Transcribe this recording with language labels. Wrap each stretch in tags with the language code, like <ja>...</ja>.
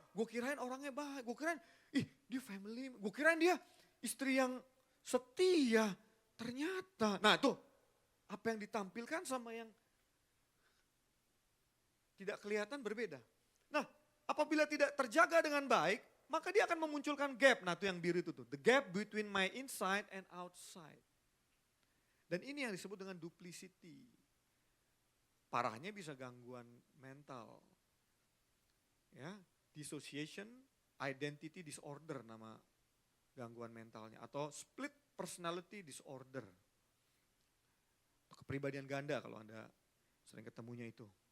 <id>Gue kirain orangnya baik. Gue kirain dia family. Gue kirain dia istri yang setia. Ternyata. Nah tuh. Apa yang ditampilkan sama yang tidak kelihatan berbeda. Nah apabila tidak terjaga dengan baik. Maka dia akan memunculkan gap. Nah itu yang biru itu tuh.</id> <en>The gap between my inside and outside.</en> <id>Dan ini yang disebut dengan duplicity. Parahnya bisa gangguan mental. Ya, dissociation, identity disorder nama gangguan mentalnya. Atau split personality disorder. Kepribadian ganda kalau Anda sering ketemunya itu.</id>